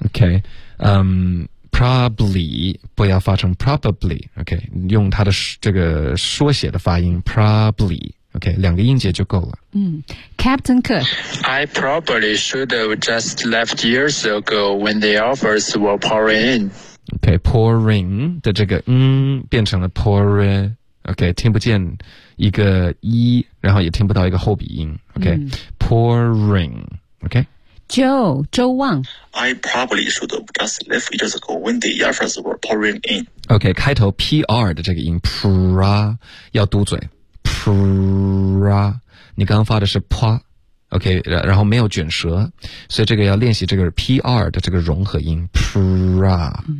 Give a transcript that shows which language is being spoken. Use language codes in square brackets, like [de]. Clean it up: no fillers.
[zh] OK, probably, 不要发成 probably, OK, 用它的这个缩写的发音 probably,OK, 两个音节就够了。 [en] Captain Cook. I probably should have just left years ago when the offers were pouring in. [zh] OK, pouring 的这个变成了 pour. OK, 听不见一个一然后也听不到一个后鼻音。 [en] OK, pouring. OK. [zh] Joe, 周旺。 [en] I probably should have just left years ago when the offers were pouring in. [zh] OK, 开头 PR 的这个音 pra, 要嘟嘴。 pra 你刚刚发的是 pa OK 然后没有卷舌所以这个要练习这个 PR 的这个融合音 pra